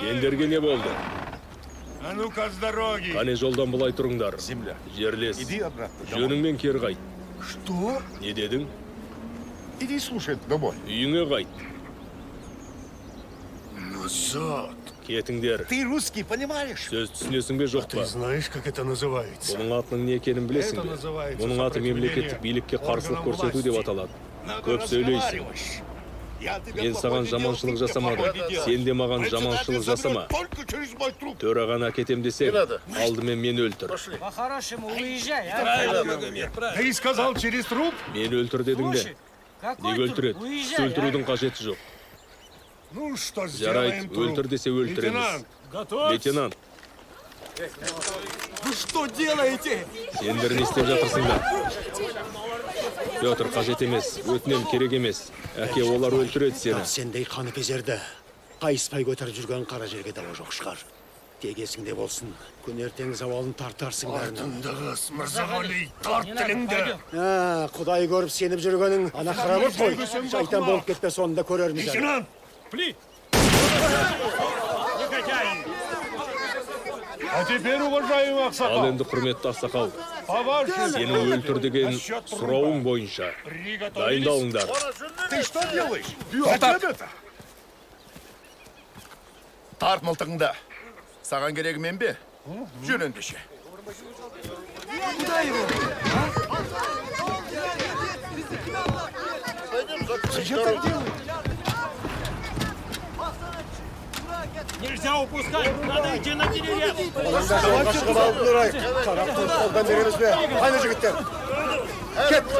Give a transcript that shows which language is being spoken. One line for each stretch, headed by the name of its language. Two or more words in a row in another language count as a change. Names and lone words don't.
Kazakh: Сендерге не болды?
Russian: А ну-ка с дороги.
Kazakh: Қане жолдан бұлай тұрыңдар.
Russian: Земля.
Kazakh: Жерлес.
Russian: Иди обратно.
Kazakh: Жөніңмен кері қайт.
Russian: Что?
Kazakh: Не дедің?
Russian: Иди слушай домой.
Kazakh: Үйіңе қайт.
Russian: Назад.
Kazakh: Кетіңдер.
Russian: Ты русский, понимаешь?
Kazakh: Сөз түсінесің бе жоқ
Russian: Ты
Kazakh: па?
Russian: знаешь, как это называется?
Kazakh: Бұның атының не екенін білесің
Russian: Это
Kazakh: бе?
Russian: называется
Kazakh: Бұның аты мемлекеттік
Russian: сопротивление
Kazakh: билікке қарсылық
Russian: органам
Kazakh: көрсету деп
Russian: власти.
Kazakh: аталады.
Russian: Надо
Kazakh: Көп сөйлейсің.
Russian: разговаривать. Я тебе
Kazakh: Мен саған
Russian: плохой не
Kazakh: жаманшылық
Russian: делал, ты мне
Kazakh: жасамадым.
Russian: плохой не
Kazakh: Сен де
Russian: делал.
Kazakh: маған
Russian: Председатель
Kazakh: жаманшылық
Russian: заберет
Kazakh: жасама.
Russian: только через мой труп.
Kazakh: Төрағаны әкетем десең, алдымен мен өлтір.
Russian: По-хорошему, уезжай, а? Ты сказал через труп?
Kazakh: Мен өлтір дедің бе? Неге өлтіреді? Өлтірудің қажеті жоқ.
Russian: Ну что,
Kazakh: Жарайды,
Russian: сделаем труп.
Kazakh: өлтір десе өлтіреміз.
Russian: Лейтенант, готов? Лейтенант, Вы что делаете?
Kazakh: сендер не істеп жатырсыңдар? Петр, қажет емес, өтінем керек емес. Әке, олар өлтіреді сені. Сендей қаныпезерді қайыспай көтеріп жүрген қара жерге дауа жоқ шығар. Тек есіңде болсын, күн ертең завалын тартарсың бәріне. Артындағыз, Мырзағали, тарт тіліңді. Құдай көріп сеніп жүргенің ана қарабыр қой. Шайтан болып кетпе, сонда көрерміз.
Russian: Лейтенант, пли! А теперь, уважаемый
Kazakh: Ал Ақсақал, енді құрметті ақсақал,
Russian: по вашему
Kazakh: сені өлтір деген сұрауың бойынша дайындалыңдар.
Russian: Ты что делаешь?
Kazakh: Тарт мылтығыңды. Саған керегі мен бе? Жүр ендеше.
Russian: Куда его? Зачем так делаешь? Нельзя упускать, надо идти на деревья.
Kazakh: Қараптың қолдан береміз бе? Қане жігіттер? Кет!